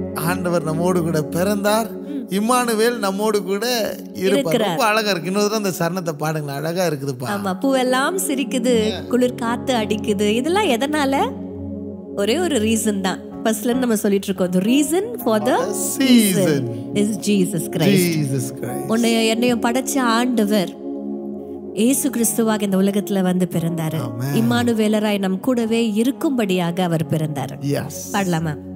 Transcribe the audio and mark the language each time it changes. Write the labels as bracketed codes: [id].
[ta] ஆண்டவர் நம்மோடு கூட பிறந்தார், இம்மானுவேல் நம்மோடு கூட இருப்பார். ரொம்ப அழகா இருக்கு. இன்னொரு அந்த சரணத்தை பாடுங்க, அழகா இருக்குதுப்பா. ஆமா, பூவெல்லாம் சிரிக்குது, குளிர் காத்து அடிக்குது. இதெல்லாம் எதனால? ஒரே ஒரு ரீசன் தான். ஃபர்ஸ்ட்ல நம்ம சொல்லிட்டு இருக்கோம், [en] the reason for the season is Jesus Christ. [ta] உன்னைய என்னையும் படைச்ச ஆண்டவர் இயேசு கிறிஸ்துவாக இந்த உலகத்துல வந்து பிறந்தாரு. இம்மானுவேலராய் நம் கூடவே இருக்கும்படியாக அவர் பிறந்தாரு. பாடலாமா?